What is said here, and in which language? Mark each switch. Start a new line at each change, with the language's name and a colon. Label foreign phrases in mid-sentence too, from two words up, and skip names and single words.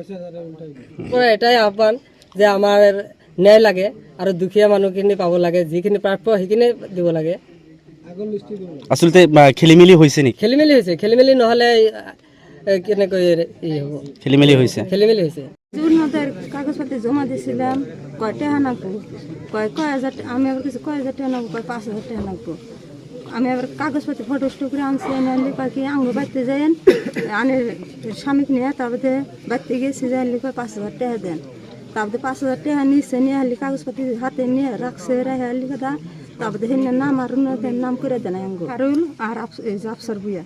Assamese: এটাই আহ্বান যে আমাৰ ন্যায় লাগে আৰু দুখীয়া মানুহখিনি পাব লাগে, যিখিনি প্ৰাপ্য সেইখিনি দিব লাগে। আচলতে খেলিমেলি হৈছে নেকি? খেলিমেলি হৈছে, খেলিমেলি নহ'লে কেনেকৈ হ'ব? খেলিমেলি হৈছে।
Bangla: কাগজ পাতি জমা দিছিলাম, কয় টাকা নাকবো, কয় 1,000, আমি আবার কিছু 1,000 টাকা নাকবো, কয় 5,000 টাকা নাকবো। আমি আবার কাগজ পাতি ফটো করে আনছি, আনলে কয় কি আঙ্গ বাড়তে যাইন, আনে স্বামীক নিয়ে তারপরে বাড়তে গেছি, যাইলে কয় 5,000 টাকা দেন। তারপরে 5,000 টাকা নিচ্ছে, নিয়ে হালি কাগজ পাতি হাতে নিয়ে রাখছে, রেখে হালি কথা, তারপরে হেন নাম আর নাম করে দেন আঙ্গ আরুল আর আফসার বুয়া।